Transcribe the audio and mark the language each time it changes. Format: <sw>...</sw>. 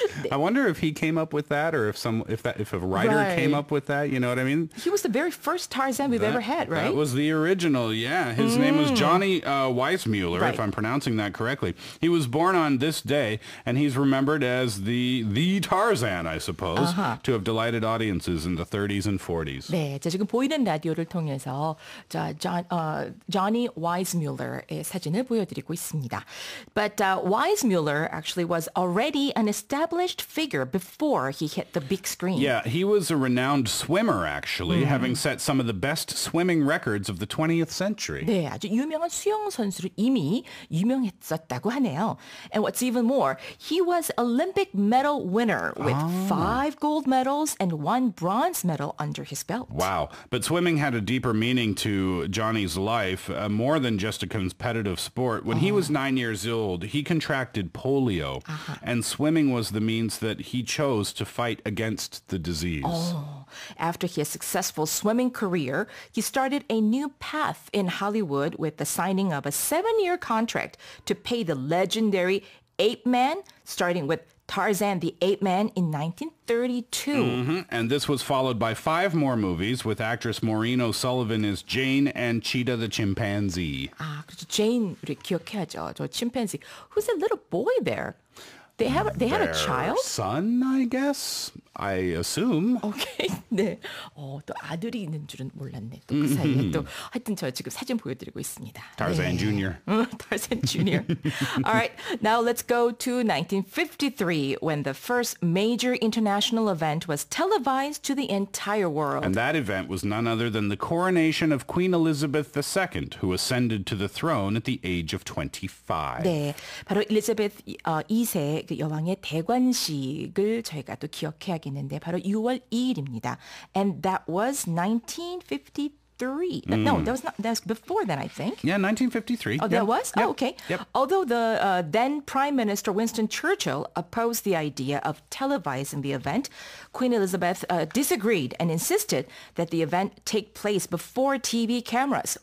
<en>I wonder if he came up with that, or if a writer came up with that. You know what I mean? He was the very first Tarzan we've ever had, right? That was the original. Yeah, his name was Johnny Weissmuller, right. if I'm pronouncing that correctly. He was born on this day, and he's remembered as the Tarzan, I suppose, to have delighted audiences in the 30s and 40s.</en> <ko>네, 지금 보이는 라디오를 통해서 Johnny Weissmuller의 사진을 보여드리고 있습니다.</ko> <en>But Weissmuller actually was already an established figure before he hit the big screen. Yeah, he was a renowned swimmer, actually, having set some of the best swimming records of the 20th century.</en> <ko>네, 아주 유명한 수영 선수로 이미 유명했었다고 하네요.</ko> <en>And what's even more, he was Olympic medal winner with 5 gold medals and 1 bronze medal under his belt. Wow. But swimming had a deeper meaning to Johnny's life, more than just a competitive sport. When he was 9 years old, he contracted polio, and swimming was the means that he chose to fight against the disease. After his successful swimming career, he started a new path in Hollywood with the signing of a 7-year contract to pay the legendary Ape Man, starting with Tarzan the Ape Man in 1932. And this was followed by 5 more movies with actress Maureen O'Sullivan as Jane and Cheetah the chimpanzee.</en> <ko>그렇죠. Jane 우리 기억해야죠. 저 chimpanzee.</ko> <en>Who's that little boy there? They had a child? Son, I guess. I assume. Okay.</en> <ko>네. 또 아들이 있는 줄은 몰랐네. 또 그 사이에 또 하여튼 저 지금 사진 보여드리고 있습니다.</ko> <en>Tarzan Jr. Tarzan Jr. All right. Now let's go to 1953 when the first major international event was televised to the entire world. And that event was none other than the coronation of Queen Elizabeth II, who ascended to the throne at the age of 25.</en> <ko>네. 바로 엘리자베스 2세 그 여왕의 대관식을 저희가 또 기억해야겠는데 바로 6월 2일입니다.</ko> <en>And that was 1953. No, that was before then, I think. Yeah, 1953. Oh, that was? Yep. Oh, okay. Yep. Although the then Prime Minister Winston Churchill opposed the idea of televising the event, Queen Elizabeth disagreed and insisted that the event take place before TV cameras.</en>